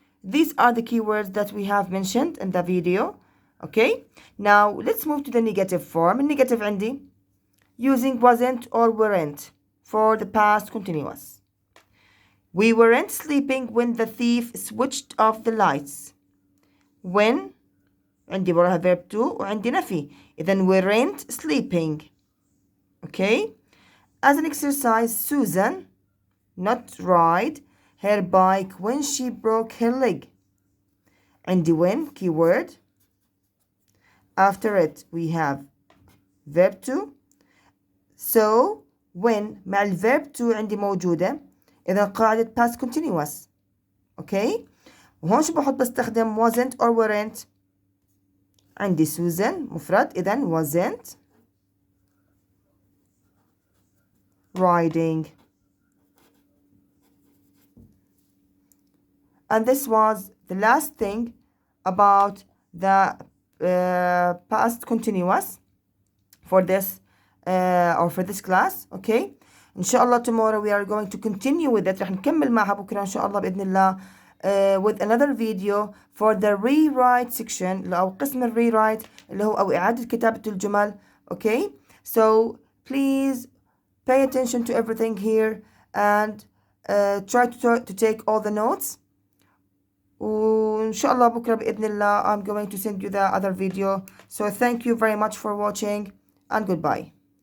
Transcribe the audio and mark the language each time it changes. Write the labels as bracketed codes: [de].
[en] These are the keywords that we have mentioned in the video. Okay, now let's move to the negative form. Negative عندي using wasn't or weren't for the past continuous. We weren't sleeping when the thief switched off the lights. [ar] When عندي وراها verb to وعندي نفي. [en] إذا weren't sleeping. Okay. As an exercise, Susan not ride her bike when she broke her leg. عندي when keyword. After it we have verb to. So when مع الverb to [ar] عندي موجودة. إذا قاعدة past continuous. [en] Okay. [ar] وهون شو بحط بستخدم [en] wasn't or weren't. [ar] عندي Susan مفرد إذا [en] wasn't riding. And this was the last thing about the past continuous for this or for this class. Okay. [ar] إن شاء الله [en] tomorrow we are going to continue with it. [ar] رح نكمل معها بكرة إن شاء الله بإذن الله [en] with another video for the rewrite section [ar] أو قسم الريرايت اللي هو أو إعادة كتابة الجمل. [en] Okay. So please pay attention to everything here and try to take all the notes. [ar] وإن شاء الله بكرة بإذن الله [en] I'm going to send you the other video. So thank you very much for watching and goodbye.